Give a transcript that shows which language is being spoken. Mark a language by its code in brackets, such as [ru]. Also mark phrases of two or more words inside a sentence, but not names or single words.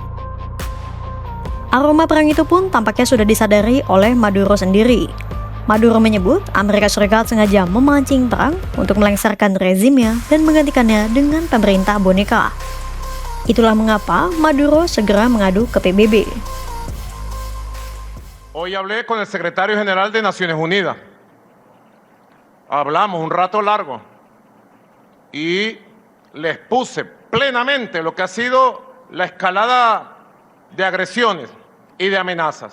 [id] Aroma perang itu pun tampaknya sudah disadari oleh Maduro sendiri. Maduro menyebut Amerika Serikat sengaja memancing perang untuk melengsarkan rezimnya dan menggantikannya dengan pemerintah boneka. Itulah mengapa Maduro segera mengadu ke PBB. [es] Hoy hablé con el secretario general de Naciones Unidas. Hablamos un rato largo y les puse plenamente lo que ha sido la escalada de agresiones y de amenazas.